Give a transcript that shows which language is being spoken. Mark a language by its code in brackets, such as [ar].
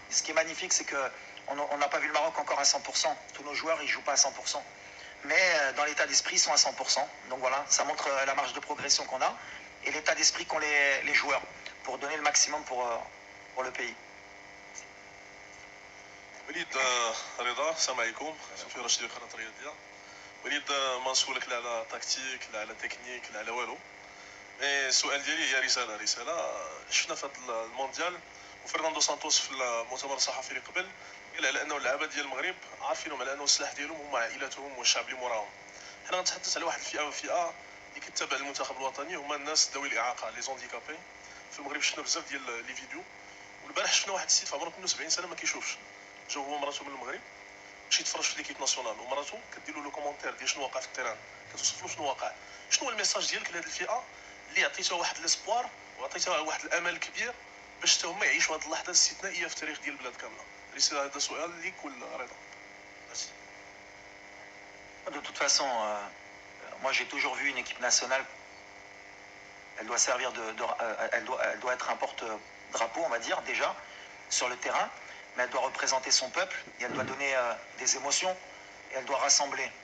[fr] Ce qui est magnifique, c'est qu'on n'a pas vu le Maroc encore à 100%. Tous nos joueurs, ils ne jouent pas à 100%. Mais dans l'état d'esprit, ils sont à 100%. Donc voilà, ça montre la marge de progression qu'on a et l'état d'esprit qu'ont les joueurs pour donner le maximum pour le pays. [ar] وليد رضا السلام عليكم صوفي رشيد قناه رياضيه وليد ما نسولك لا على تكتيك لا على تكنيك لا على والو السؤال ديالي هي رساله شفنا في هذا المونديال وفرناندو سانتوس في المؤتمر الصحفي اللي قبل قال على انه اللعابه ديال المغرب عارفينهم على انه السلاح ديالهم هما عائلاتهم والشعب اللي موراهم. حنا غنتحدث على واحد الفئه اللي كتتابع المنتخب الوطني هما الناس ذوي الاعاقه لي زونديكابي. في المغرب شفنا بزاف ديال لي فيديو والبارح شفنا واحد السيد في عمره 72 سنه ما كيشوفش جا هو ومراته من المغرب باش يتفرج في ليكيب ناسيونال ومراته كدير له كومونتير ديال شنو واقع في التيران كتوصف له شنو واقع. شنو هو الميساج ديالك لهاد الفئه اللي عطيتها واحد الاسبوار وعطيتها واحد الامل كبير باش حتى هما يعيشوا هاد اللحظه الاستثنائيه في التاريخ ديال البلاد كامله؟ رساله هذا سؤال ليك ولا رضا؟ [fr] De toute façon, moi j'ai toujours vu une équipe nationale, elle doit servir elle doit être un porte-drapeau, on va dire, déjà, sur le terrain. mais elle doit représenter son peuple et elle doit donner des émotions et elle doit rassembler.